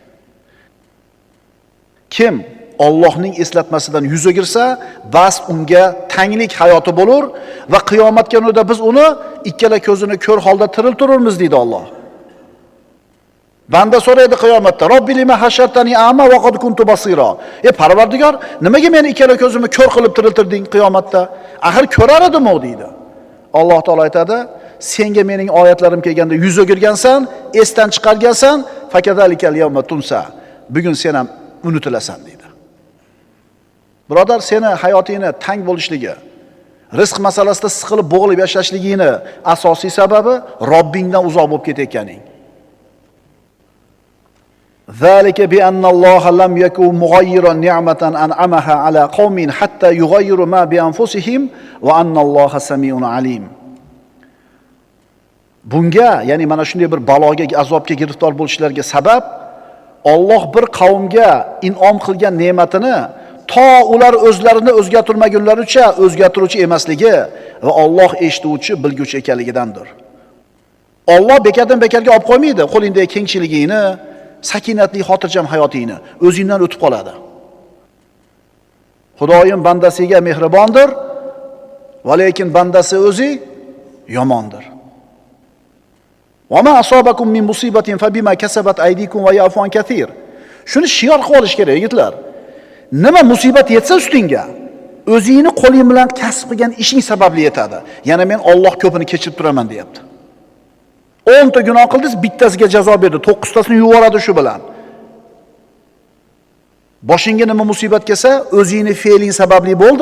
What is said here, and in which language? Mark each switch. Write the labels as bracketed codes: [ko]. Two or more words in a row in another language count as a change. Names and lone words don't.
[uz] Kim Allohning eslatmasidan yuz o'girsa, bas unga tanglik hayoti bo'lur va qiyomat kunida biz uni ikkala ko'zini ko'r holda tiriltiramiz deydi Alloh. Banda so'raydi qiyomatda: [ar] "رب لم حشرتني أعمى وقد كنت بصيرا." [uz] Parvardigor, nimaga meni ikkala ko'zimni ko'r qilib tiriltirding qiyomatda? Axir ko'rar edim-ku deydi. Alloh taolo aytadi: "Senga mening oyatlarim kelganda yuz o'girgansan, esdan chiqargansan, [ar] فكذلك اليوم تنسى." [uz] Bugun sen ham unutilasan deydi. Birodar, seni hayotingni tang bo'lishligi, rizq masalasida siqilib bo'g'ilib yashashligingni asosiy sababi Robbingdan uzoq bo'lib ketayotganing. [ar] ذلك بأن الله لم يك مغيرا نعمة أنعمها على قوم حتى يغيروا ما بأنفسهم وأن الله سميع عليم. [uz] Bunga, ya'ni mana shunday bir baloga, azobga giriftor bo'lishlariga sabab Alloh bir qavmga in'om qilgan ne'matini to ular o'zlarini o'zgartirmagunlaricha o'zgartiruvchi emasligi va Alloh eshituvchi, bilguvchi ekanligidandir. Alloh bekatdan bekarga olib qo'ymaydi. Qo'lingdagi kengchiligingni, sakinatli, xotirjam hayotingni o'zingdan o'tib qoladi. Xudoyim bandasiga mehribondir, va lekin bandasi o'zi yomondir. [ar] وما أصابكم من مصيبة فبما كسبت أيديكم ويعفو عن كثير. [uz] Shuni shior qilib olish kerak, yigitlar. Nima musibat yetsa ustingga, o'zingni qo'ling bilan kasb qilgan ishing sababli yetadi. Yana men Alloh ko'pini kechirib turaman deyapti. 10 ta gunoh qildingiz, bittasiga jazo berdi, 9 tasini yuvoradi shu bilan. Boshingga nima musibat kelsa, o'zingni fe'ling sababli bo'ldi.